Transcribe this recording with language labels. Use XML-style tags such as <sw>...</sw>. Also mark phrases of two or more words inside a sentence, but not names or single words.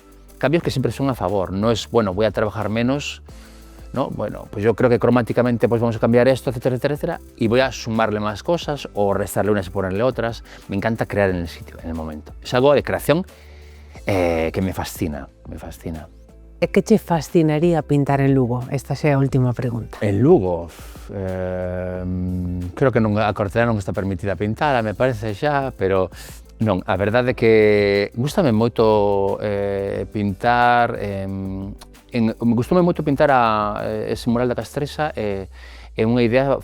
<es>Cambios que siempre son a favor. No es, bueno, voy a trabajar menos, ¿no? Bueno, pues yo creo que cromáticamente pues vamos a cambiar esto, etcétera, etcétera, etcétera, y voy a sumarle más cosas o restarle unas y ponerle otras. Me encanta crear en el sitio, en el momento. Es algo de creación que me fascina, me fascina.</es> <gl>E que che fascinaría pintar en Lugo? Esta xa é a última pregunta. En Lugo, creo que a Cortela non está permitida pintala, me parece xa, pero non, a verdade é que gústame moito pintar, gustoume moito pintar ese mural da Castrexa, e unha idea</gl>